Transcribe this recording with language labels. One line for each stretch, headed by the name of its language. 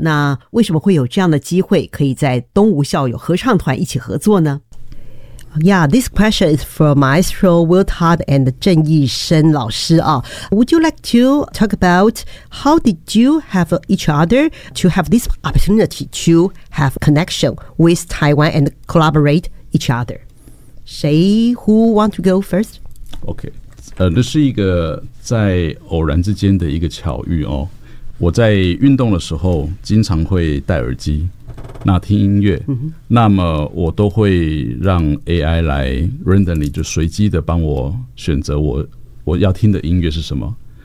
Chinese: 那为什么会有这样的机会可以在东吴校友合唱团一起合作呢？
English: Yeah, this question is for Maestro Will Todd and 郑义生
Chinese: 老师啊。
English: Would you like to talk about how did you have each other to have this opportunity to have connection with Taiwan and collaborate each other?
Chinese: 谁
English: who want to go first?
Chinese: OK， 那是一个在偶然之间的一个巧遇哦。我在运动的时候经常会戴耳机，那听音乐，那么我都会让 AI 来
English: randomly
Chinese: 就随机的帮我选择我要听的音乐是什么。